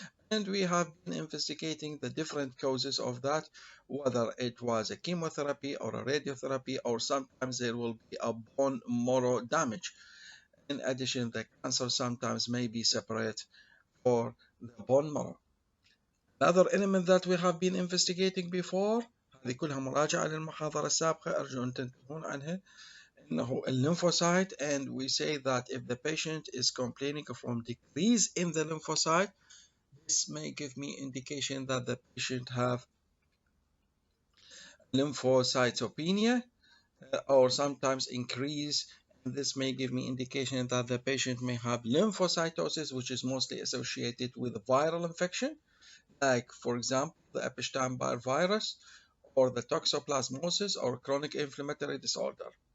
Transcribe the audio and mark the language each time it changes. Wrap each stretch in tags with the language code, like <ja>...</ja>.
<en>And we have been investigating the different causes of that, whether it was a chemotherapy or a radiotherapy, or sometimes there will be a bone marrow damage. In addition, the cancer sometimes may be separate for the bone marrow. Another element that we have been investigating before،</en> <ar>هذه كلها مراجعة للمحاضرة السابقة أرجو أن تنتبهون عنها، إنه lymphocyte.</ar> <en>And we say that if the patient is complaining from decrease in the lymphocyte, this may give me indication that the patient have lymphocytopenia, or sometimes increase. And this may give me indication that the patient may have lymphocytosis, which is mostly associated with viral infection, like for example, the Epstein-Barr virus, or the toxoplasmosis, or chronic inflammatory disorder.</en>